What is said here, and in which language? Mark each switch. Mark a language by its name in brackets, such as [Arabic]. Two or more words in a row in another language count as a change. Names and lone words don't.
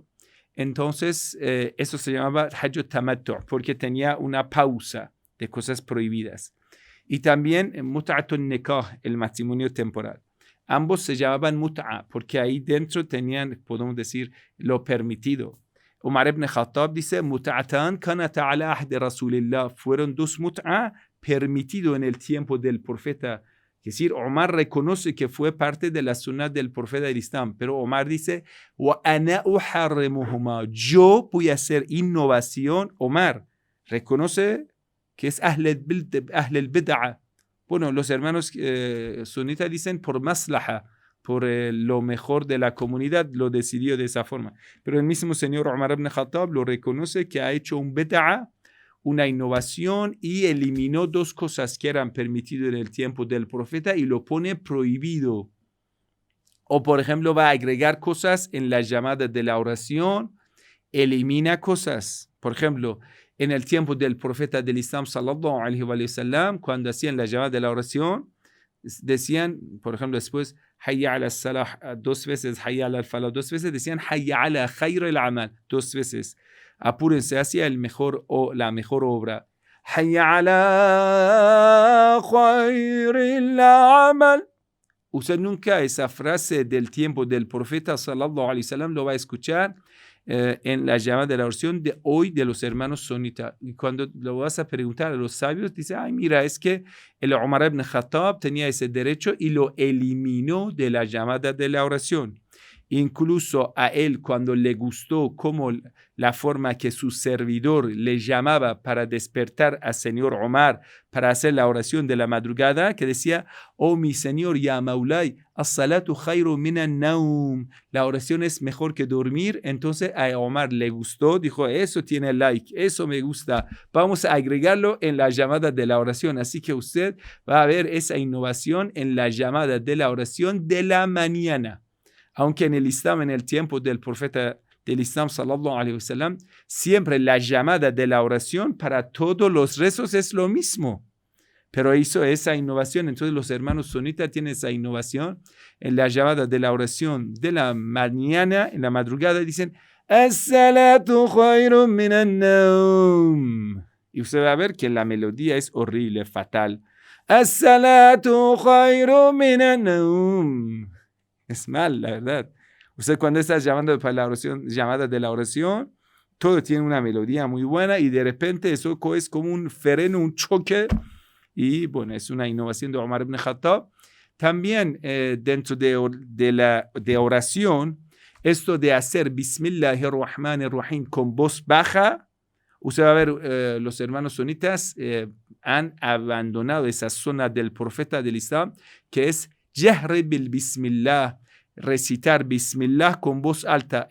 [Spanish] Entonces, eso se llamaba [Arabic] حج التمتع, [Spanish] porque tenía una pausa de cosas prohibidas. Y también [Arabic] متعة النكاح, [Spanish] el matrimonio temporal. Ambos se llamaban mut'a, porque ahí dentro tenían, podemos decir, lo permitido. Umar ibn Khattab dice, [Arabic] متعتان كانتا على عهد رسول الله. [Spanish] Fueron dos mut'a permitidos en el tiempo del profeta. Es decir, Omar reconoce que fue parte de la sunnah del profeta del Islam, pero Omar dice, [Arabic] وأنا أحرمهما. [Spanish] Yo voy a hacer innovación. Omar reconoce que es [Arabic] أهل البدعة. [Spanish] Bueno, los hermanos sunitas dicen por maslaha, por lo mejor de la comunidad, lo decidió de esa forma. Pero el mismo señor Umar ibn Khattab lo reconoce que ha hecho un bid'a, una innovación, y eliminó dos cosas que eran permitidas en el tiempo del profeta y lo pone prohibido. O por ejemplo va a agregar cosas en las llamadas de la oración, elimina cosas. Por ejemplo, en el tiempo del profeta del Islam [Arabic] صلى الله عليه وسلم, [Spanish] cuando hacían la llamada de la oración, decían, por ejemplo, después [Arabic] حي على الصلاة [Spanish] dos veces, [Arabic] حي على الفلاح [Spanish] dos veces, decían [Arabic] حي على خير العمل [Spanish] dos veces. Apúrense hacia el mejor o la mejor obra. [Arabic] حي على خير العمل. [Spanish] Usted nunca esa frase del tiempo del profeta [Arabic] صلى الله عليه وسلم [Spanish] lo va a escuchar en la llamada de la oración de hoy de los hermanos sunitas. Y cuando lo vas a preguntar a los sabios, dice, ay, mira, es que el Umar ibn Khattab tenía ese derecho y lo eliminó de la llamada de la oración. Incluso a él, cuando le gustó cómo la forma que su servidor le llamaba para despertar al señor Omar para hacer la oración de la madrugada, que decía: oh mi señor, [Arabic] يا مولاي, الصلاة خير من النوم, [Spanish] la oración es mejor que dormir. Entonces a Omar le gustó, dijo: eso tiene like, eso me gusta, vamos a agregarlo en la llamada de la oración. Así que usted va a ver esa innovación en la llamada de la oración de la mañana. Aunque en el Islam, en el tiempo del profeta del Islam, [Arabic] صلى الله عليه وسلم, [Spanish] siempre la llamada de la oración para todos los rezos es lo mismo. Pero hizo esa innovación. Entonces los hermanos sunitas tienen esa innovación en la llamada de la oración de la mañana, en la madrugada, dicen: [Arabic] الصلاة خير من النوم. [Spanish] Y usted va a ver que la melodía es horrible, fatal. [Arabic] الصلاة خير من النوم. [Spanish] Es mal, la verdad. Usted cuando está llamando para la oración, llamada de la oración, todo tiene una melodía muy buena y de repente eso es como un freno, un choque. Y bueno, es una innovación de Omar ibn Khattab. También dentro de oración, esto de hacer Bismillahirrahmanirrahim con voz baja, usted va a ver, los hermanos sunitas han abandonado esa zona del profeta del Islam, que es [Arabic] جهر ب بسم الله, [Spanish] recitar Bismillah con voz alta.